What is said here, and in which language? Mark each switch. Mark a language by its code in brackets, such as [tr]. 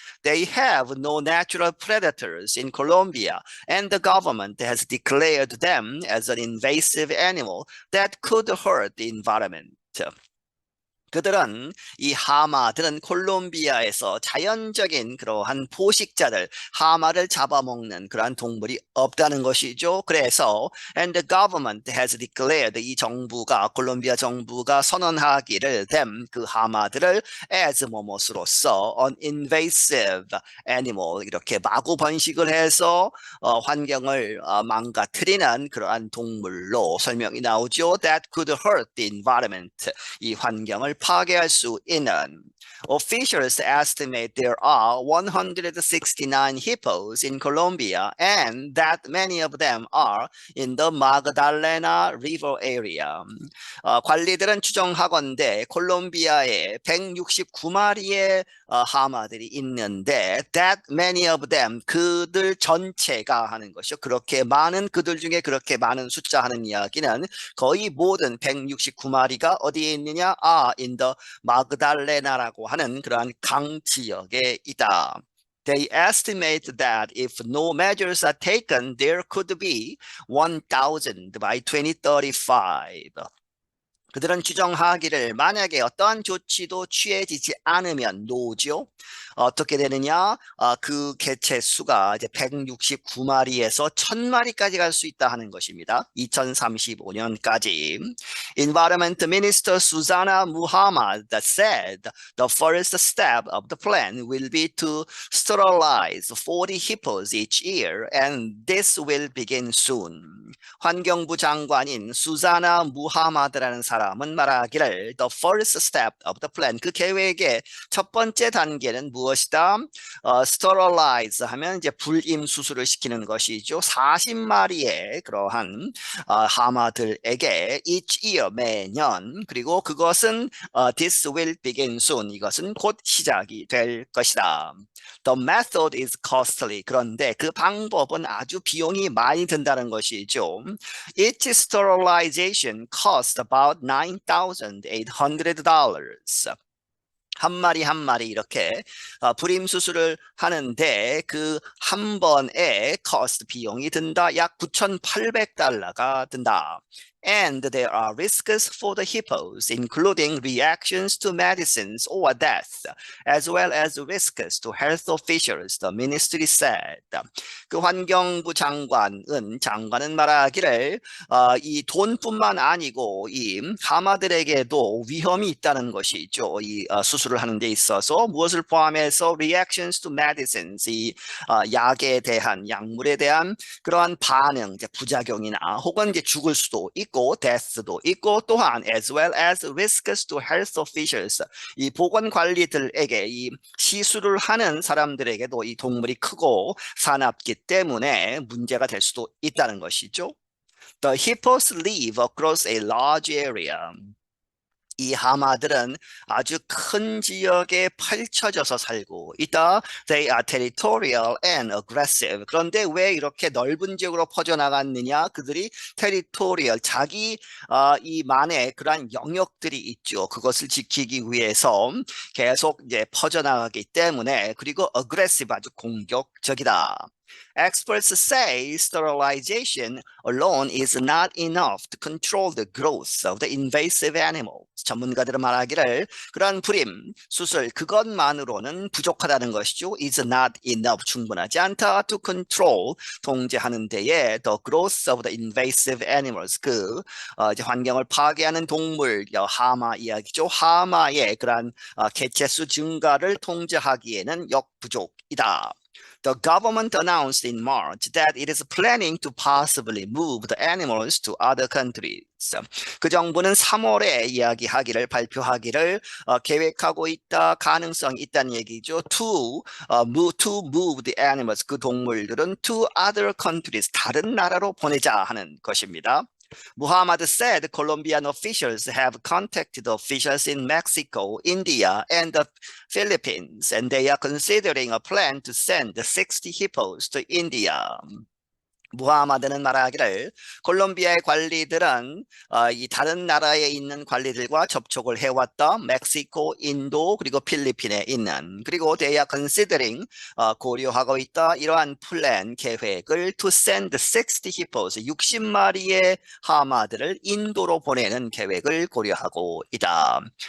[en] They have no natural predators in Colombia and the government has declared them as an invasive animal that could hurt the environment. [ko] 그들은 이 하마들은 콜롬비아에서 자연적인 그러한 포식자들, 하마를 잡아먹는 그러한 동물이 없다는 것이죠. 그래서 [en] and the government has declared [ko] 이 정부가 콜롬비아 정부가 선언하기를 [en] them [ko] 그 하마들을 [en] as [ko] 뭐뭇으로서 [en] an invasive animal [ko] 이렇게 마구 번식을 해서 환경을 망가뜨리는 그러한 동물로 설명이 나오죠. [en] That could hurt the environment [ko] 이 환경을 파괴할 수 있는. [en] Officials estimate there are 169 hippos in Colombia and that many of them are in the Magdalena River area. [ko] 관리들은 추정하건대 콜롬비아에 169마리의 하마들이 있는데 [en] that many of them [ko] 그들 전체가 하는 것이요. 그렇게 많은 그들 중에 그렇게 많은 숫자 하는 이야기는 거의 모든 169마리가 어디에 있느냐? [en] in the [ko] 마그달레나라고 하는 그러한 강 지역에 있다. [en] They estimate that if no measures are taken, there could be 1,000 by 2035. [ko] 그들은 주장하기를 만약에 어떠한 조치도 취해지지 않으면 노죠. 어떻게 되느냐? 그 개체 수가 이제 169마리에서 1000마리까지 갈 수 있다 하는 것입니다. 2035년까지. [en] Environment Minister Susanna Muhammad said the first step of the plan will be to sterilize 40 hippos each year, and this will begin soon. [ko] 환경부 장관인 수자나 무하마드라는 사람은 말하기를 [en] the first step of the plan, [ko] 그 계획의 첫 번째 단계는 무엇이다? [en] sterilize [ko] 하면 이제 불임 수술을 시키는 것이죠. 40마리의 그러한 하마들에게 [en] each year [ko] 매년, 그리고 그것은 [en] this will begin soon, [ko] 이것은 곧 시작이 될 것이다. [en] The method is costly. [ko] 그런데 그 방법은 아주 비용이 많이 든다는 것이죠. [en] Each sterilization cost about $9,800. [ko] 한 마리 한 마리 이렇게 불임 수술을 하는데 그 한 번에 cost 비용이 든다. 약 $9,800가 든다. [en] And there are risks for the hippos, including reactions to medicines or death, as well as risks to health officials, the ministry said. [ko] 그 환경부 장관은 말하기를 이 돈뿐만 아니고 이 하마들에게도 위험이 있다는 것이죠. 이 수술을 하는 데 있어서 무엇을 포함해서 [en] reactions to medicines, [ko] 이 약에 대한 약물에 대한 그러한 반응, 이제 부작용이나 혹은 이제 죽을 수도 있고 death도 있고 또한 [en] as well as risks to health officials, [ko] 이 보건관리들에게 이 시술을 하는 사람들에게도 이 동물이 크고 사납기 때문에 문제가 될 수도 있다는 것이죠. [en] The hippos live across a large area. [ko] 이 하마들은 아주 큰 지역에 펼쳐져서 살고 있다. [en] They are territorial and aggressive. [ko] 그런데 왜 이렇게 넓은 지역으로 퍼져나갔느냐? 그들이 territorial, 자기 이만의 그러한 영역들이 있죠. 그것을 지키기 위해서 계속 이제 퍼져나가기 때문에, 그리고 aggressive, 아주 공격적이다. [en] Experts say sterilization alone is not enough to control the growth of the invasive animals. [ko] 전문가들은 말하기를 그러한 불임, 수술 그것만으로는 부족하다는 것이죠. [en] is not enough, [ko] 충분하지 않다. [en] to control, [ko] 통제하는 데에 [en] the growth of the invasive animals, [ko] 그 이제 환경을 파괴하는 동물, 하마 이야기죠. 하마의 그러한 개체수 증가를 통제하기에는 역부족이다. [en] The government announced in March that it is planning to possibly move the animals to other countries. [ko] 그 정부는 3월에 발표하기를 계획하고 있다, 가능성이 있다는 얘기죠. [en] To move the animals, [ko] 그 동물들은 [en] to other countries, [ko] 다른 나라로 보내자 하는 것입니다. [en] Muhammad said Colombian officials have contacted officials in Mexico, India, and the Philippines, and they are considering a plan to send 60 hippos to India. [ko] 무하마드는 말하기를 콜롬비아의 관리들은 이 다른 나라에 있는 관리들과 접촉을 해왔다. 멕시코, 인도, 그리고 필리핀에 있는, 그리고 [en] they are considering, [ko] 고려하고 있다. 이러한 플랜, 계획을 [en] to send 60 hippos, [ko] 60마리의 하마들을 인도로 보내는 계획을 고려하고 있다.